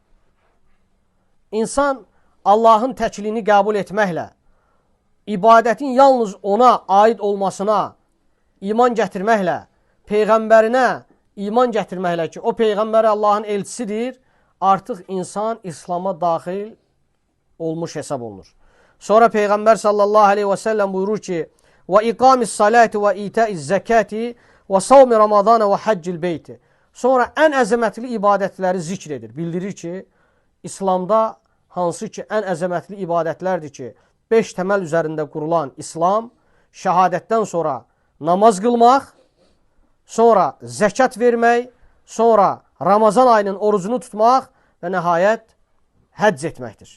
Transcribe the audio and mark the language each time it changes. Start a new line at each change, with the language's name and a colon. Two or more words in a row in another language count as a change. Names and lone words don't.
Azerbaijani: İnsan Allahın təkliyini qəbul etməklə, ibadətin yalnız ona aid olmasına iman gətirməklə, Peyğəmbərinə iman gətirməklə ki, o Peyğəmbəri Allahın elçisidir, artıq insan İslama daxil olmuş hesab olunur. Sonra Peyğəmbər
Arabic: صلى الله عليه وسلم
Azerbaijani: buyurur ki,
Arabic: وَإِقَامِ الصَّلَاةِ وَإِيْتَاءِ الزَّكَاةِ وَصَوْمِ رَمَضَانَ وَحَجِّ الْبَيْتِ.
Azerbaijani: Sonra ən əzəmətli ibadətləri zikr edir. Bildirir ki, İslamda hansı ki, ən əzəmətli ibadətlərdir ki, 5 təməl üzərində qurulan İslam, şəhadətdən sonra namaz qılmaq, sonra zəkat vermək, sonra Ramazan ayının orucunu tutmaq və nəhayət həcc etməkdir.